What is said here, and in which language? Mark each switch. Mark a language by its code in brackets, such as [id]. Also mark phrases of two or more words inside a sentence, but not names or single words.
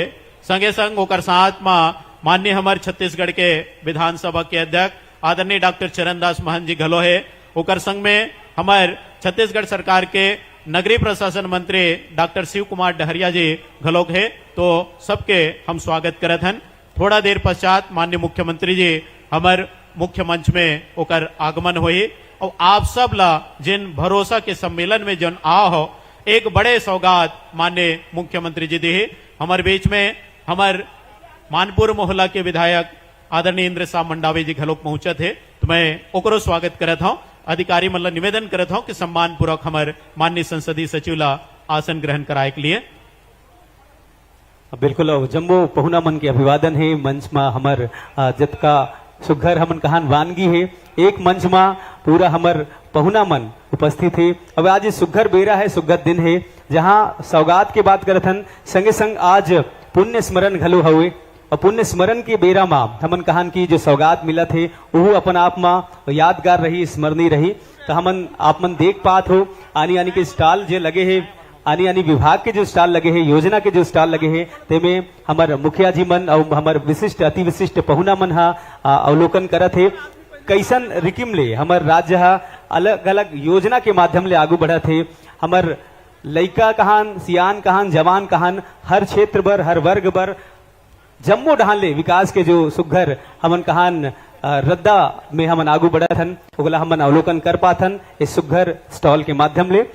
[hne] संगे संग ओकर साथ में माननीय हमारे छत्तीसगढ़ के विधानसभा के अध्यक्ष आदरणीय डॉक्टर चरणदास महंत जी घलो है। ओकर संग में हमारे छत्तीसगढ़ सरकार के नगरीय प्रशासन मंत्री डॉक्टर शिव कुमार डहरिया जी घलोक है। तो सबके हम स्वागत करत हन। थोड़ा देर पश्चात माननीय मुख्यमंत्री जी हमारे मुख्य मंच में ओकर आगमन हुई और आप सब ला जिन भरोसा के सम्मेलन में जन आ हो, एक बड़े सौगात माननीय मुख्यमंत्री जी दी। हमारे बीच में हमारे मानपुर मोहल्ला के विधायक आदरणीय इंद्र साह मंडावी जी घलोक पहुंचे थे। तो मैं ओकरो स्वागत करत हूं। अधिकारी मतलब निवेदन करत हूं कि सम्मान पूर्वक हमारे माननीय संसदीय सचिव ला आसन ग्रहण कराए के लिए। बिल्कुल जम्मू पहुना मन के अभिवादन है। मंच में हमार जतका सुघर हमन कहान वानगी है, एक मंच में पूरा हमार पहुना मन उपस्थित है। अब आज सुघर बेरा है, सुघर दिन है, जहां सौगात के बात करत हन, संगे संग आज पुण्य स्मरण घलो हुए और पुण्य स्मरण के बेरा में हमन कहान की जो सौगात मिला थे वो अपन आप में यादगार रही, स्मरणीय रही। तो हमन आप मन देख पात हो आनी आनी के स्टॉल जो लगे है, आनी आनी विभाग के जो स्टॉल लगे हैं, योजना के जो स्टॉल लगे हैं, तेमें हमार मुखिया जी मन और हमार विशिष्ट अति विशिष्ट पहुना मन हा अवलोकन करत है। कैसन रिकिम ले हमार राज्य हा अलग अलग योजना के माध्यम ले आगू बढ़त है। हमार लइका कहान, सियान कहान, जवान कहान, हर क्षेत्र बर, हर वर्ग बर जम्मू डहान ले विकास के जो सुघर हमन कहान रद्दा में हमन आगू बढ़त हन, ओला हमन अवलोकन कर पाथन इस सुघर स्टॉल के माध्यम ले।